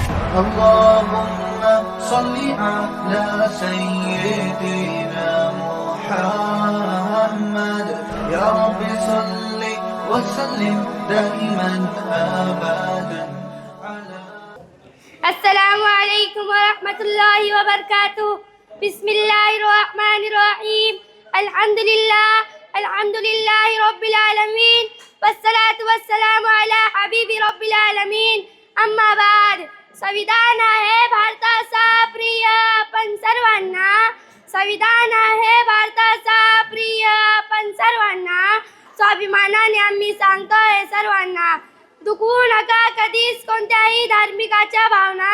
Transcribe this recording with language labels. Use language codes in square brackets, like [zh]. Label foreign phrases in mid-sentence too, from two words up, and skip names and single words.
[ar] اللهم صل على سيدنا محمد يا رب صل وسلم دائما أبدا على السلام عليكم ورحمة الله وبركاته. بسم الله الرحمن الرحيم. الحمد لله رب العالمين والصلاة والسلام على حبيب رب العالمين. أما بعد. [mr] संविधान आहे भारताचा प्रिय आपण सर्वांना. संविधान आहे भारताचा प्रिय आपण सर्वांना. स्वाभिमानाने आम्ही सांगतोय सर्वांना, दुखवू नका कधीच कोणत्याही धार्मिकाच्या भावना.